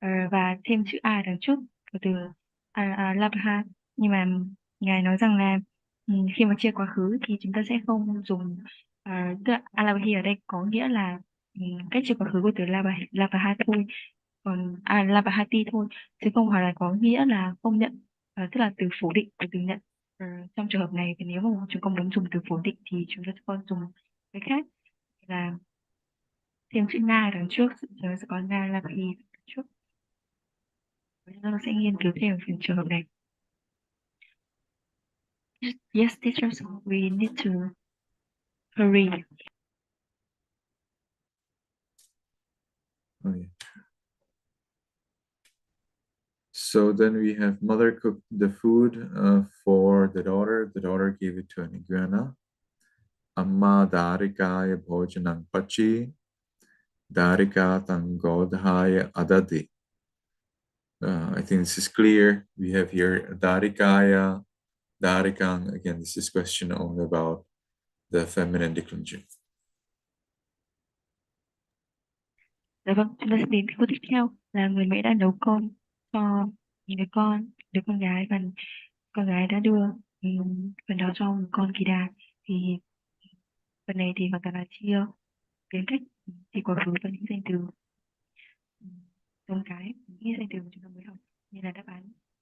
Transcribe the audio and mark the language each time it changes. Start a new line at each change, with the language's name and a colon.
Vietnamese: Và thêm chữ a đằng trước của từ Alabha, nhưng mà ngài nói rằng là khi mà chia quá khứ thì chúng ta sẽ không dùng tức là Alabhi ở đây có nghĩa là cách chia quá khứ của từ Labha thôi, còn Labhati thôi, chứ không phải là có nghĩa là không nhận, tức là từ phủ định của từ nhận. Trong trường hợp này thì nếu mà chúng con muốn dùng từ phủ định thì chúng ta sẽ có dùng cái khác là thêm chữ na đằng trước, chúng ta sẽ có na Labhi đằng trước. Chúng ta sẽ nghiên cứu thêm về trường hợp này.
English: Yes, teacher, so we need to hurry. Oh, yeah. So then we have mother cooked the food for the daughter. The daughter gave it to an iguana.
Pali: Amma darikaya bhojanang pachi darika tangodhaya adadi.
English: I think this is clear. We have here darikaya, darikang. Again, this is question only about the feminine declension.
Vietnamese: Dạ vâng, chúng ta sẽ đến câu tiếp theo là người mẹ đã nấu cơm cho đứa con gái, và con gái đã đưa phần đó cho một con kỳ đà. Thì phần này thì hoàn toàn là chia đến cách thì quá khứ và những danh từ giống cái, những danh từ mà chúng ta mới học như là đáp án.